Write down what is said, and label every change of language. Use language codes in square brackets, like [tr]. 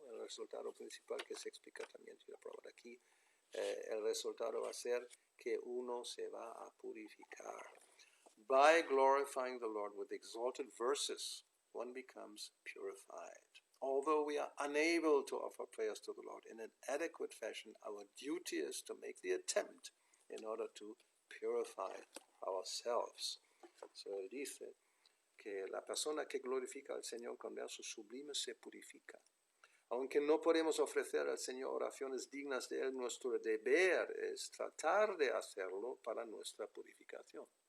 [es] El resultado principal que se explica también aquí, el resultado va a ser que uno se va a purificar. [en] By glorifying the Lord with exalted verses, one becomes purified. although we are unable to offer prayers to the Lord in an adequate fashion, our duty is to make the attempt in order to purify ourselves. [es] So él dice que la persona que glorifica al Señor con versos sublimes se purifica. Aunque no podemos ofrecer al Señor oraciones dignas de Él, nuestro deber es tratar de hacerlo para nuestra purificación.